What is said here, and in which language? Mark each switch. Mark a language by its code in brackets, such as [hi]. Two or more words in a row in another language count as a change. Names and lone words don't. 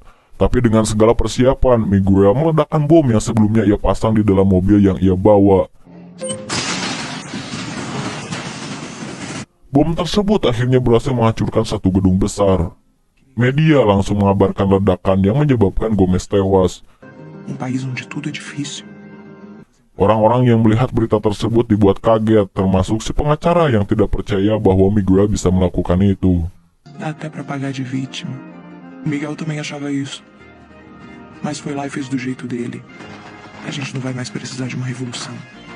[id] Tapi dengan segala persiapan, Miguel meledakkan bom yang sebelumnya ia pasang di dalam mobil yang ia bawa. Bom tersebut akhirnya berhasil menghancurkan satu gedung besar. Media langsung mengabarkan ledakan yang menyebabkan Gomez tewas. [pt] País onde tudo é difícil. [id] Orang-orang yang melihat berita tersebut dibuat kaget, termasuk si pengacara yang tidak percaya bahwa Miguel bisa melakukan itu. [pt] Dá até pra pagar de vítima. O Miguel também achava isso. Mas foi lá e fez do jeito dele. A gente não vai mais precisar de uma revolução.